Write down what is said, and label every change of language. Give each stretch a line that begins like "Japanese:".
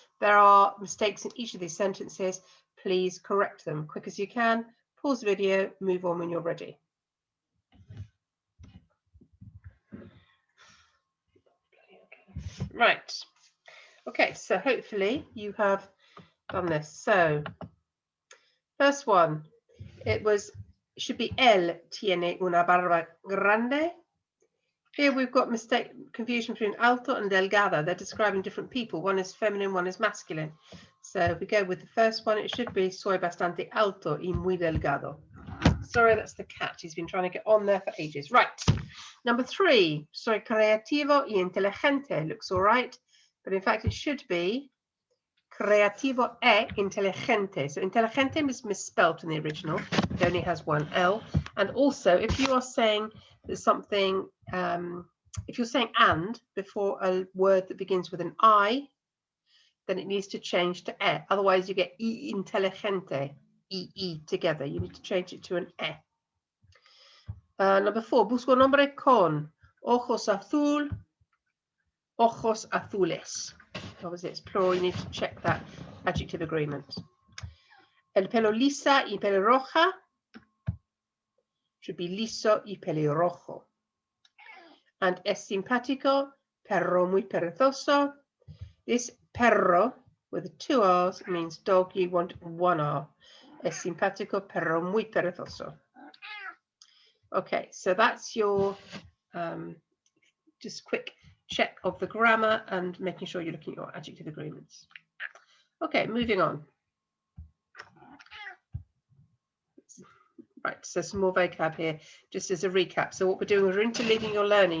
English: There are mistakes in each of these sentences. Please correct them quick as you can. Pause the video, move on when you're ready. Right. Okay, so hopefully you have done this. So, first one, should be
Spanish: él tiene una barba grande.
English: Here we've got confusion between alto and delgado. They're describing different people. One is feminine, one is masculine. So if we go with the first one, it should be
Spanish: soy bastante alto y muy delgado.
English: Sorry, that's the cat. He's been trying to get on there for ages. Right. Number 3,
Spanish: soy creativo y inteligente.
English: Looks all right, but in fact it should be
Spanish: creativo e inteligente.
English: So inteligente is misspelled in the original. It only has one L. And also, if you are saying there's something, if you're saying and before a word that begins with an I, then it needs to change to e. Otherwise, you get I inteligente, I together. You need to change it to an e. Number 4,
Spanish: busco un hombre con ojos azules.
English: Obviously, it's plural. You need to check that adjective agreement.
Spanish: El pelo lisa y pelirroja
English: should be
Spanish: liso y pelirrojo.
English: And
Spanish: es simpático, perro muy perezoso.
English: This perro with 2 R's means dog. You want 1 R.
Spanish: Es simpático, perro muy perezoso.
English: Okay, so that's your just quick check of the grammar and making sure you're looking at your adjective agreements. Okay, moving on. Right, so some more vocab here, just as a recap. So what we're doing is we're interleaving your learning.